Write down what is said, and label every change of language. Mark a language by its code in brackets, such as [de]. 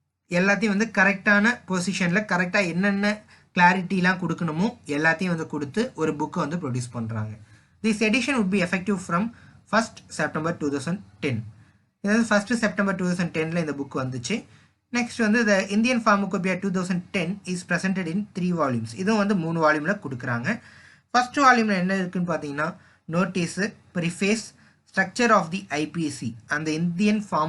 [ta] எல்லாத்தையும் வந்து கரெக்டான பொசிஷனில் கரெக்டாக என்னென்ன கிளாரிட்டிலாம் கொடுக்கணுமோ எல்லாத்தையும் வந்து கொடுத்து ஒரு புக்கை வந்து ப்ரொடியூஸ் பண்ணுறாங்க. [en] This edition would be effective from 1st September 2010. [ta] இதாவது 1st September 2010 இந்த புக் வந்துச்சு. நெக்ஸ்ட் வந்து [en] The Indian pharmacopoeia 2010 is presented in 3 volumes. [ta] இதுவும் வந்து 3 வால்யூமில் கொடுக்குறாங்க. ஃபர்ஸ்ட் வால்யூமில் என்ன இருக்குன்னு பார்த்தீங்கன்னா notice, preface, structure of the IBC, அந்த இந்தியன்